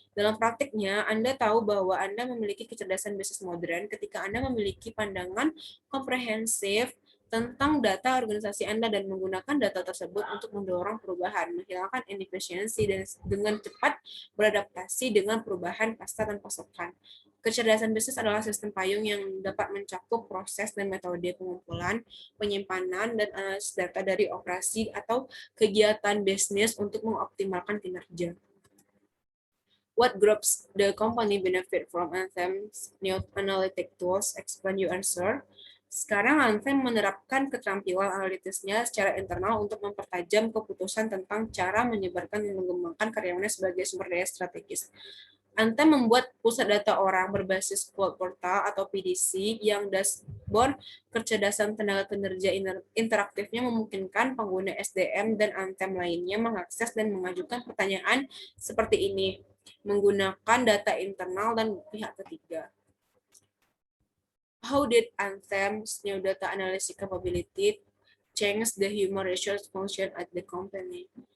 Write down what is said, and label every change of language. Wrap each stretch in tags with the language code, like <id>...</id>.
<id>Dalam praktiknya, Anda tahu bahwa Anda memiliki kecerdasan bisnis modern ketika Anda memiliki pandangan komprehensif tentang data organisasi Anda dan menggunakan data tersebut untuk mendorong perubahan, menghilangkan inefisiensi, dan dengan cepat beradaptasi dengan perubahan pasar dan pasokan. Kecerdasan bisnis adalah sistem payung yang dapat mencakup proses dan metode pengumpulan, penyimpanan, dan analisis data dari operasi atau kegiatan bisnis untuk mengoptimalkan kinerja.</id> <en>What groups the company benefit from Anthem's new analytic tools? Explain your answer.</en> <id>Sekarang Anthem menerapkan keterampilan analitisnya secara internal untuk mempertajam keputusan tentang cara menyebarkan dan mengembangkan karyawannya sebagai sumber daya strategis. Anthem membuat pusat data orang berbasis cloud portal atau PDC yang dashboard kecerdasan tenaga kerja interaktifnya memungkinkan pengguna SDM dan Anthem lainnya mengakses dan mengajukan pertanyaan seperti ini menggunakan data internal dan pihak ketiga.</id> <en>How did Anthem's new data analysis capability change the human resource function at the company?</en>